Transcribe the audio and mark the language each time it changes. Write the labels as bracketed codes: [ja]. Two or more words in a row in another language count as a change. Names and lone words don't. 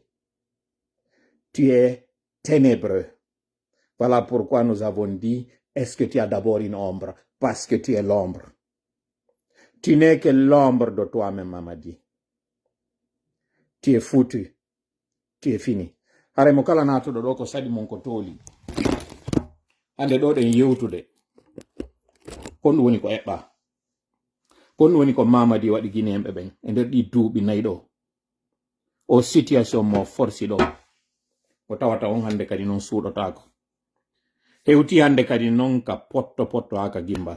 [fr] Tu es ténébreux. Voilà pourquoi nous avons dit, est-ce que tu as d'abord une ombre? Parce que tu es l'ombre. Tu n'es que l'ombre de toi-même, Mamadi. Tu es foutu. Tu es fini. [ff] Hare mo kala nato do ko sadi mon ko toli. Ande do den yewtude. Kon woni ko eba. Kon woni ko Mamadi wadi Guinéembe ben e nder di duubi nayi do. O situation mo forci do. Ko tawata on hande kadi non suudotako. Hewti hande kadi non ka potto aka gimbal.